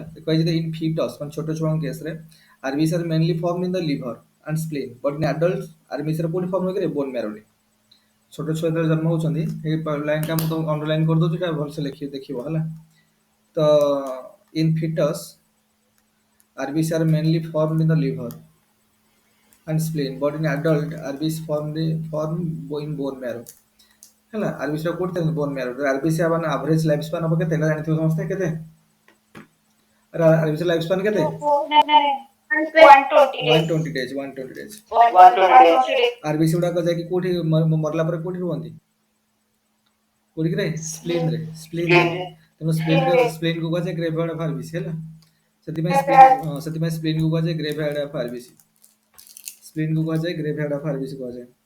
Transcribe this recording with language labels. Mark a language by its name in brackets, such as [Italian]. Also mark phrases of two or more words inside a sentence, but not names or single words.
[Odia] କୁହାଯାଇଛି ଯେ ଇନ୍ ଫିଟସ୍ ମାନେ ଛୋଟ ଛୁଆଙ୍କ କେସରେ [English] RBC are mainly form in the liver and spleen, but in adult RBC [Odia] ର କୋଉଠି ଫର୍ମ ହୁଏ କି ବୋନ୍ ମ୍ୟାରୋରେ। ଛୋଟ ଛୁଆ ଯେତେବେଳେ ଜନ୍ମ ହଉଛନ୍ତି, ଏଇ ଲାଇନଟା ମୁଁ ତମକୁ ଅଣ୍ଡରଲାଇନ୍ କରିଦଉଛି, ଏଇଟା ଭଲସେ ଦେଖିବ ହେଲା। [English] ତ infants RBC are mainly form in the liver and spleen, but in adult RBC form in bone marrow ହେଲା। [Odia] RBC ର କୋଉଠି ଥାଏ [English] bone marrow. [Odia] RBC ମାନେ [English] average life span [Odia] ହବ କେତେ ଏଟା ଜାଣିଥିବ ସମସ୍ତେ କେତେ? RBC [English] life span [Odia] କେତେ? 120 days 120 days। 120 days। RBC ଗୁଡାକ ଯାଇକି କୋଉଠି ମରିଲା ପରେ କୋଉଠି ରୁହନ୍ତି? କୋଉଠି ରେ? ସ୍ପ୍ଲିନ୍ ରେ। ସ୍ପ୍ଲିନ୍ ରେ। ତେଣୁ ସ୍ପ୍ଲିନ୍ କୁ କୁହାଯାଏ [English] graveyard of RBC [Odia] ହେଲା। ସେଥିପାଇଁ ସ୍ପ୍ଲିନ୍ କୁ କୁହାଯାଏ [English] graveyard of RBC. [Odia] ସ୍ପ୍ଲିନ୍ କୁ କୁହାଯାଏ [English] graveyard of RBC [Odia] କୁହାଯାଏ।